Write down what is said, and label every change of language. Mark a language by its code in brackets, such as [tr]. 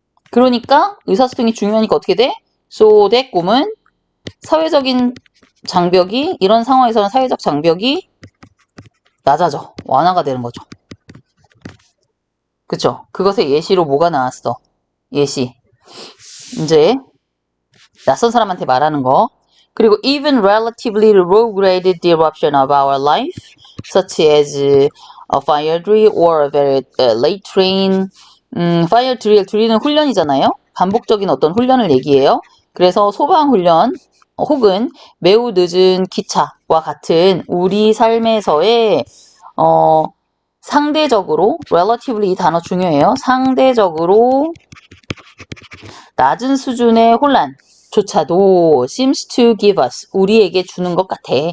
[ko] 그러니까 의사소통이 중요하니까 어떻게 돼? So that 꿈은 사회적인 장벽이, 이런 상황에서는 사회적 장벽이 낮아져. 완화가 되는 거죠. 그쵸? 그것의 예시로 뭐가 나왔어? 예시. 이제 낯선 사람한테 말하는 거. [en] 그리고 even relatively low-grade disruption of our life, such as a fire drill or a very late train. [ko] fire drill은 훈련이잖아요. 반복적인 어떤 훈련을 얘기해요. 그래서 소방 훈련 혹은 매우 늦은 기차와 같은 우리 삶에서의 상대적으로 relatively 이 단어 중요해요. 상대적으로 낮은 수준의 혼란조차도 [en] seems to give us, [ko] 우리에게 주는 것 같아.